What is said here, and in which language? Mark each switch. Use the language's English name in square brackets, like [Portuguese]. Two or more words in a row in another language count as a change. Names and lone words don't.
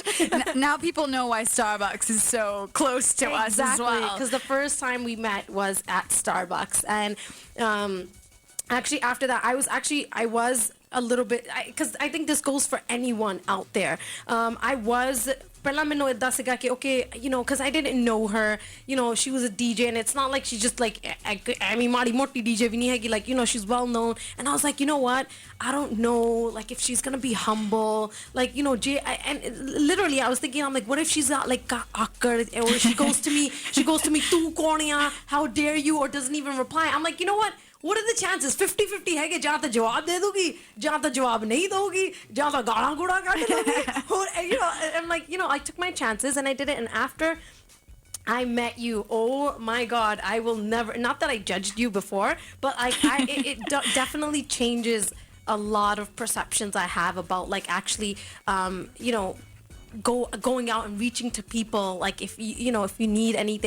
[English] Now people know why Starbucks is so close to us as well. Because the first time we met was at Starbucks, and actually after that I was a little bit, because I think this goes for anyone out there. I was [Punjabi] ਪਹਿਲਾਂ ਮੈਨੂੰ ਇਦਾਂ ਸੀਗਾ ਕਿ [English] okay, because I didn't know her, she was a DJ, and it's not like she's just like I mean [Punjabi] ਮਾੜੀ ਮੋਟੀ DJ ਵੀ ਨਹੀਂ ਹੈਗੀ, [English] like she's well known. And I was like, you know what, I don't know like if she's gonna be humble, like and literally I was thinking, I'm like, what if she's not like akkar, or she goes to me [Hindi] तू कौन है, [English] how dare you, or doesn't even reply. I'm like, you know what are the chances? [Punjabi] 50-50 [Hindi] है कि [Punjabi] ਜਾਂ ਤਾਂ ਜਵਾਬ ਦੇ ਦੂਗੀ, ਜਾਂ ਤਾਂ ਜਵਾਬ ਨਹੀਂ ਦਊਗੀ, ਜਾਂ ਤਾਂ ਗਾਲਾਂ ਗੁੜਾ ਕੱਢ ਦਊਗੀ. [English] I'm like, I took my chances and I did it. And after I met you, oh my god, I will never, not that I judged you before, but it definitely changes a lot of perceptions I have about like actually going out and reaching to people, like if you need anything.